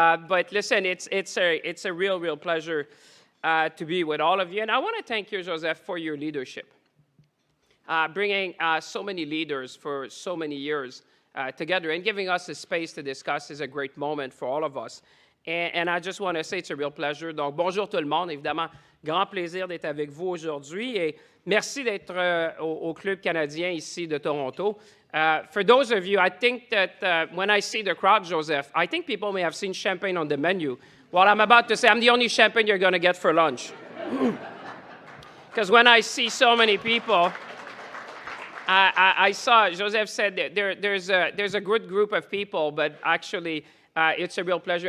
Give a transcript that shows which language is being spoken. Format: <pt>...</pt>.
<en>But listen, it's a real pleasure to be with all of you. And I want to thank you, Joseph, for your leadership. Bringing so many leaders for so many years together and giving us a space to discuss is a great moment for all of us. And I just want to say it's a real pleasure.</en> <fr>Donc, bonjour tout le monde. Évidemment, grand plaisir d'être avec vous aujourd'hui. Et merci d'être au Club canadien ici de Toronto.</fr> <en>For those of you, I think that when I see the crowd, Joseph, I think people may have seen champagne on the menu. Well, I'm about to say I'm the only champagne you're going to get for lunch. Because when I see so many people, I saw, Joseph said that there's a good group of people, but actually, it's a real pleasure.</en>